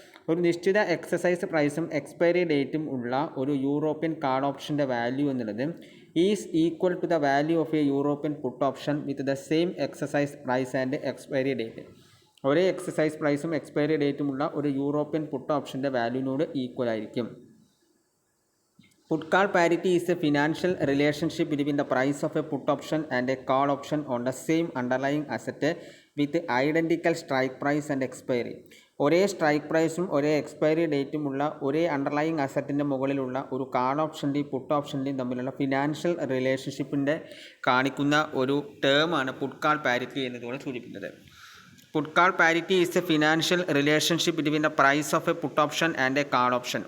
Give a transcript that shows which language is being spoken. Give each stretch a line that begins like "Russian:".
Malayalam: ഒരു നിശ്ചിത എക്സസൈസ് പ്രൈസും എക്സ്പയറി ഡേറ്റും ഉള്ള ഒരു യൂറോപ്യൻ കാൾ ഓപ്ഷൻ്റെ വാല്യൂ എന്നുള്ളത്
English: Is equal to the value of a European put option with the same exercise price and expiry date.
Malayalam: ഒരേ എക്സസൈസ് പ്രൈസും എക്സ്പയറി ഡേറ്റുമുള്ള ഒരു യൂറോപ്യൻ പുട്ട് ഓപ്ഷൻ്റെ വാല്യൂവിനോട് ഈക്വൽ ആയിരിക്കും.
English: Put call parity is a financial relationship between the price of a put option and a call option on the same underlying asset with identical strike price and expiry.
Malayalam: ഒരേ strike പ്രൈസും ഒരേ expiry ഡേറ്റുമുള്ള ഒരേ underlying അസറ്റിൻ്റെ മുകളിലുള്ള ഒരു call ഓപ്ഷൻ്റെയും puttu ഓപ്ഷൻ്റെയും തമ്മിലുള്ള financial റിലേഷൻഷിപ്പിൻ്റെ കാണിക്കുന്ന ഒരു ടേമാണ് puttu call parity എന്നതുകൊണ്ട് സൂചിപ്പിക്കുന്നത്.
English: Put call parity is a financial relationship between the price of a put option and a call option.